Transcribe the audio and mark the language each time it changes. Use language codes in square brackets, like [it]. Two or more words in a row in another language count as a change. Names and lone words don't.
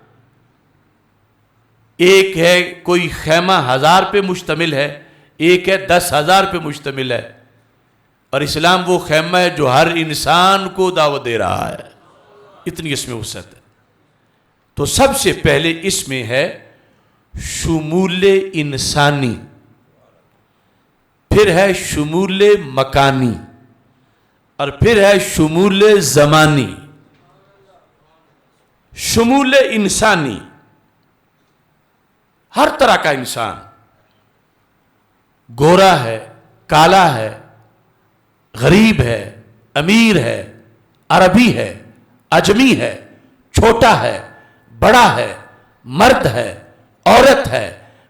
[ur] ایک ہے کوئی خیمہ 1000 پہ مشتمل ہے، ایک ہے 10,000 پہ مشتمل ہے، اور اسلام وہ خیمہ ہے جو ہر انسان کو دعوت دے رہا ہے، اتنی اس میں وسعت ہے۔ تو سب سے پہلے اس میں ہے شمول انسانی، پھر ہے شمول مکانی، اور پھر ہے شمول زمانی۔ شمول انسانی، ہر طرح کا انسان، گورا ہے، کالا ہے، غریب ہے، امیر ہے، عربی ہے، اجمی ہے، چھوٹا ہے، بڑا ہے، مرد ہے، عورت ہے،